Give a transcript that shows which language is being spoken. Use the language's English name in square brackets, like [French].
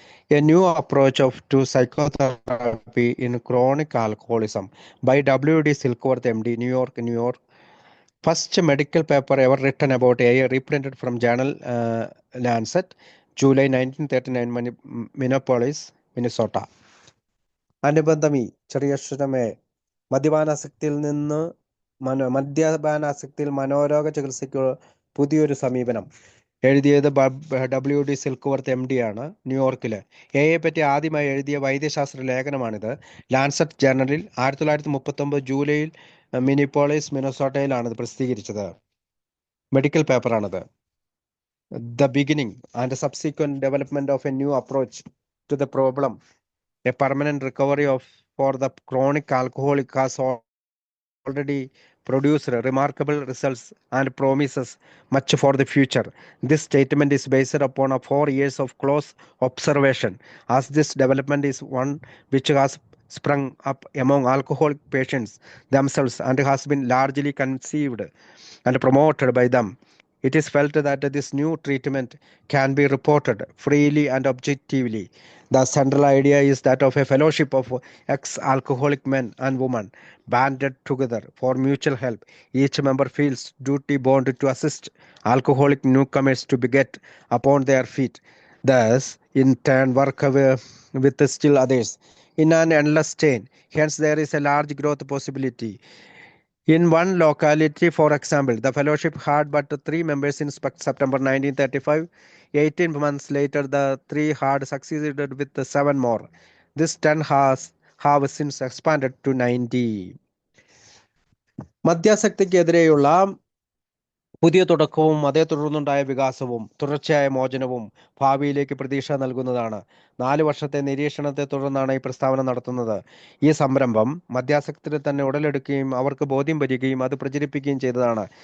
[English] A new approach to psychotherapy in chronic alcoholism by WD Silkworth MD, New York. First medical paper ever written about AI, reprinted from journal Lancet, July 1939, Minneapolis, Minnesota. [Malayalam] അനുബന്ധം E, ചെറിയക്ഷരം A. മദ്യപാനാസക്തിയിൽ മനോരോഗ ചികിത്സയ്ക്ക് പുതിയൊരു സമീപനം. എഴുതിയത് WD സിൽക്വർത്ത് MD ആണ്, ന്യൂയോർക്കിൽ. എയെ പറ്റി ആദ്യമായി എഴുതിയ വൈദ്യശാസ്ത്ര ലേഖനമാണിത്. ലാൻസെറ്റ് ജേർണലിൽ 1939 ജൂലൈയിൽ മിനിപ്പോളിസ്, മിനസോട്ടയിലാണ് ഇത് പ്രസിദ്ധീകരിച്ചത്. Medical പേപ്പറാണിത്. [English] The beginning and subsequent development of a new approach to the problem, a permanent recovery for the chronic alcoholic has already produced remarkable results and promises much for the future. This statement is based upon 4 years of close observation, as this development is one which has sprung up among alcoholic patients themselves and has been largely conceived and promoted by them. It is felt that this new treatment can be reported freely and objectively. The central idea is that of a fellowship of ex-alcoholic men and women banded together for mutual help. Each member feels duty bound to assist alcoholic newcomers to get upon their feet, thus in turn work with still others in an endless chain. Hence there is a large growth possibility. In one locality, for example, the fellowship had but 3 members in September 1935. 18 months later, the 3 had succeeded with 7 more. This 10 have since expanded to 90. [Malayalam] മദ്യാസക്തിക്കെതിരെയുള്ള പുതിയ തുടക്കവും അതേ തുടർന്നുണ്ടായ വികാസവും തുടർച്ചയായ മോചനവും ഭാവിയിലേക്ക് പ്രതീക്ഷ നൽകുന്നതാണ്. 4 വർഷത്തെ നിരീക്ഷണത്തെ തുടർന്നാണ് ഈ പ്രസ്താവന നടത്തുന്നത്. ഈ സംരംഭം മദ്യാസക്തിയിൽ തന്നെ ഉടലെടുക്കുകയും അവർക്ക് ബോധ്യം വരികയും അത് പ്രചരിപ്പിക്കുകയും ചെയ്തതാണ്.